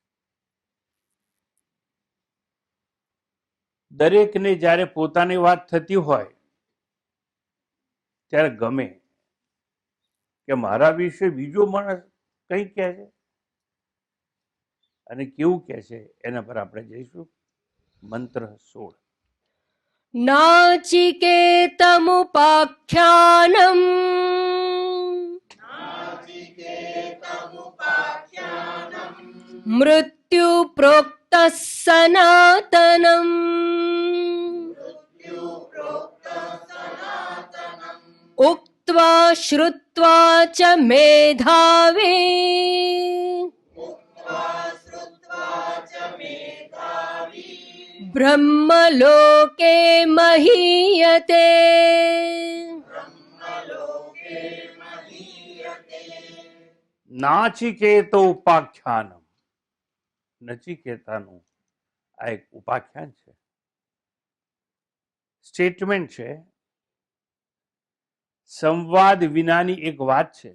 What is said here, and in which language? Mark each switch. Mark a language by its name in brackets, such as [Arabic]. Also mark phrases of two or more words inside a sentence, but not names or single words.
[Gujarati] દરેકને જ્યારે પોતાની વાત થતી હોય ત્યારે ગમે કે મારા વિશે બીજો માણસ કંઈ કહે છે અને કેવું કહે છે. એના પર આપણે જઈશું. મંત્ર 16. [Sanskrit] नाचिकेतमुपाख्यानम् मृत्युप्रोक्तः सनातनम् उक्त्वा श्रुत्वा च मेधावी ब्रह्मलोके महीयते। નાચિકેતો ઉપાખ્યાનમ. [Gujarati] નચિકેતાનું આ એક ઉપાખ્યાન છે, સ્ટેટમેન્ટ છે, સંવાદ વિનાની એક વાત છે.